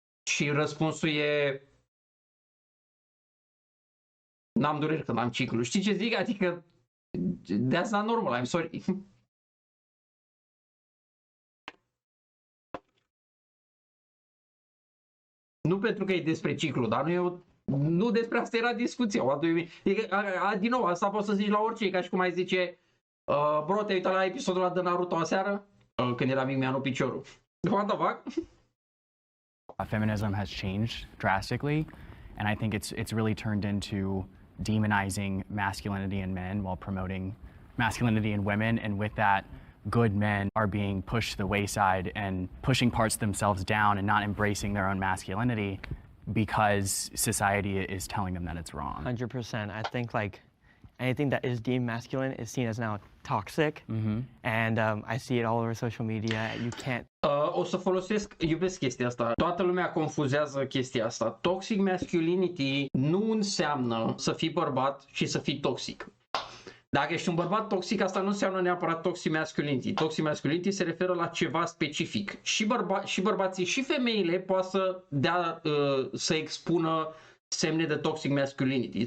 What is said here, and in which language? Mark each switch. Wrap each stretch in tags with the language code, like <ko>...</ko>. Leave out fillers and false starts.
<ro>Și răspunsul e n-am dureri când am ciclu. Știi ce zic? Adică</ro> <en>that's not normal, I'm sorry.</en> <ro>Nu pentru că e despre ciclu, dar nu despre asta era discuția. Din nou, asta poți să zici la orice, ca și cum ai zice bro, te-ai uitat la episodul ăla de Naruto aseară? Când era mic mi-a rupt piciorul.</ro> <en>What the fuck? Feminism has changed drastically, and I think it's really turned into demonizing masculinity in men while promoting masculinity in women, and with that, good men are being pushed to the wayside and pushing parts of themselves down and not embracing their own masculinity because society is telling them that it's wrong. 100%. I think like anything that is deemed masculine is seen as now toxic, and I see it all over social media. You can't.</en> <ro>O să iubesc chestia asta. Toată lumea confuzează chestia asta. Toxic masculinity nu înseamnă să fii bărbat și să fii toxic. Dacă ești un bărbat toxic, asta nu înseamnă neapărat toxic masculinity. Toxic masculinity se referă la ceva specific. Și bărbații și femeile poate să expună semne de toxic masculinity.</ro>